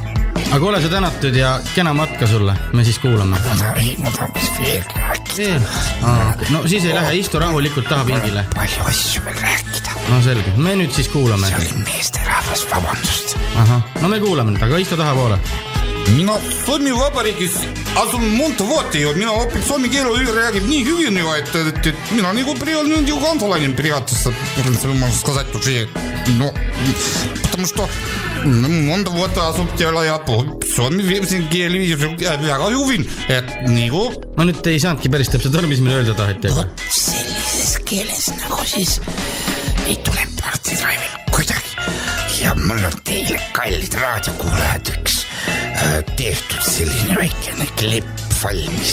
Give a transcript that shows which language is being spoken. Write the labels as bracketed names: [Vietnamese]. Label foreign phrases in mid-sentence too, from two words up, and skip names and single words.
[Estonian] Aga ole sa tänatud ja kena matka sulle, me siis kuulame. Ma tahaks veel rääkida. No siis ei lähe, istu rahulikult taha pingile. Palju asju veel rääkida. No selge, me nüüd siis kuulame. See oli meeste rahvas, vabandust. No me kuulame nüüd, aga istu taha poole. Mina Soome Vabariigis asun [Finnish] monta vuotta jo. [Estonian] Mina opin soome keelu räägib nii [Finnish] hyvin jo, [Estonian] et mina nagu приемный [Finnish] kansalainen periaatteessa. [Russian] Можно сказать уже, [Estonian] no, [Russian] потому что [Finnish] monta vuotta [Estonian] asub teala ja soome keeli väga hyvin, et nagu... Ma nüüd ei saanudki päris täpselt aru, mis meil öelda taheti. Sellises keeles nagu siis ei tule Party Drive'il kuidagi. Ja mul on teile kallid raadiokuulajad üks tehtud selline väikene klipp valmis.